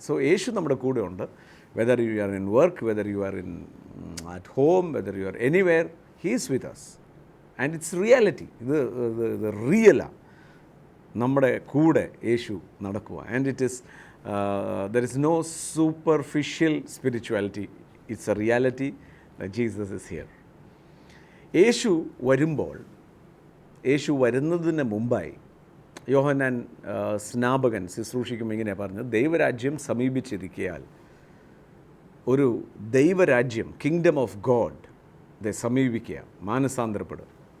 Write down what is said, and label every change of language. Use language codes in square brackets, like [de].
[en] So യേശു നമ്മുടെ കൂടെ ഉണ്ട്. Whether you are in work, whether you are in at home, whether you are anywhere, he is with us. And it's reality. [ml] ഇത് റിയലാണ്. നമ്മുടെ കൂടെ യേശു നടക്കുക. [en] And it is there is no superficial spirituality. It's a reality that Jesus is here. [ml] യേശു വരുമ്പോൾ, യേശു വരുന്നതിന് മുമ്പായി യോഹന്നാൻ സ്നാപകൻ ശുശ്രൂഷിക്കുമ്പോൾ ഇങ്ങനെ പറഞ്ഞു, ദൈവരാജ്യം സമീപിച്ചിരിക്കയാൽ ഒരു ദൈവരാജ്യം, [en] kingdom of God [ml] ഇത് സമീപിക്കുക, മാനസാന്തരപ്പെടുക.